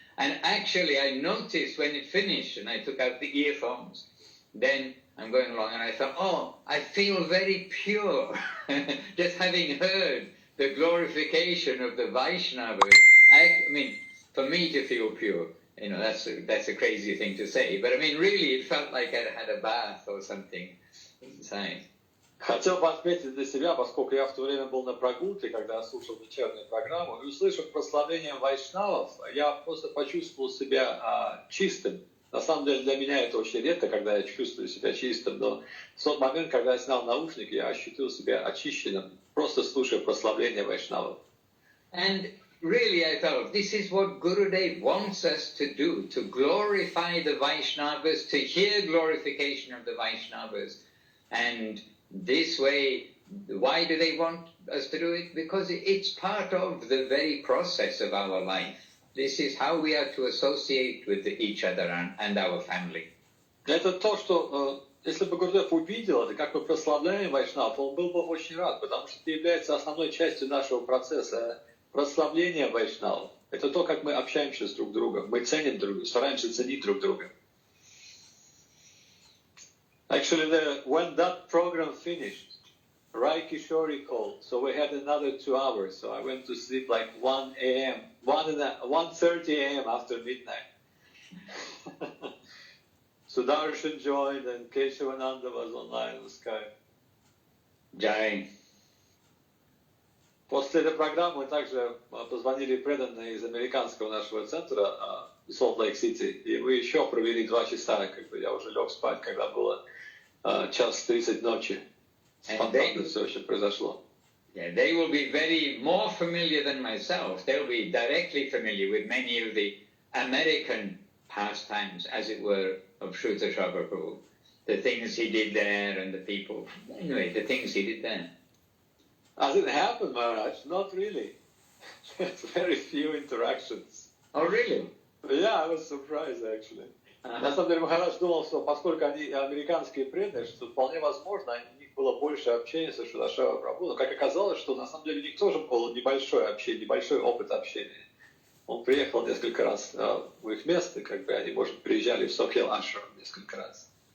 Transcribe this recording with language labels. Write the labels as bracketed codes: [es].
[en] And actually I noticed when it finished and I took out the earphones, then I'm going along and I thought, oh, I feel very pure. Just having heard the glorification of the Vaishnavas. I mean, for me to feel pure, you know, that's a crazy thing to say. But I mean, really it felt like I had a bath or something inside. [ru] Хотел бы отметить для себя, поскольку я в то время был на прогулке, когда слушал вечернюю программу, и услышав прославление вайшнавов, я просто почувствовал себя чистым. На самом деле для меня это очень редко, когда я чувствую себя чистым, но в тот момент, когда я снял наушники, я ощутил себя очищенным, просто слушая прославление вайшнавов. [en] And really I thought, this is what Gurudev wants us to do, to glorify the Vaishnavas, to hear glorification of the Vaishnavas. And this way, why do they want us to do it? Because it's part of the very process of our life. This is how we are to associate with each other and our family. [ru] Это то, что если бы Гурдев увидел это, как мы прославляем вайшнав, он был бы очень рад, потому что это является основной частью нашего процесса прославления вайшнавов. Это то, как мы общаемся с друг другом. Мы ценим друг друга, стараемся ценить друг друга. [en] Actually, when that program finished, Rai Kishori called, so we had another 2 hours. So I went to sleep like 1 a.m., 1:30 a.m. after midnight. Sudarshan joined and Keshavananda was online on Skype. Jai. [ru] После этой программы мы также позвонили преданные из американского нашего центра Солт Лейк Сити, и мы еще провели 2 часа, как бы я уже лег спать, когда было 1:30 ночи. Спонтанно все еще произошло. [en] Yeah, they will be very more familiar than myself. They'll be directly familiar with many of the American pastimes, as it were, of Shuta Prabhu. The things he did there and the people. Anyway, the things he did there. As it happened, Maharaj, not really. Very few interactions. Oh, really? Yeah, I was surprised, actually. [ru] На самом деле, Махарадж думал, что поскольку они американские преданные, что вполне возможно, у них было больше общения с Шрилой Прабху, но как оказалось, что на самом деле у них тоже было небольшое общение, небольшой опыт общения. Он приехал несколько раз в их место, как бы они, может, приезжали в Сокхел Ашрам несколько раз.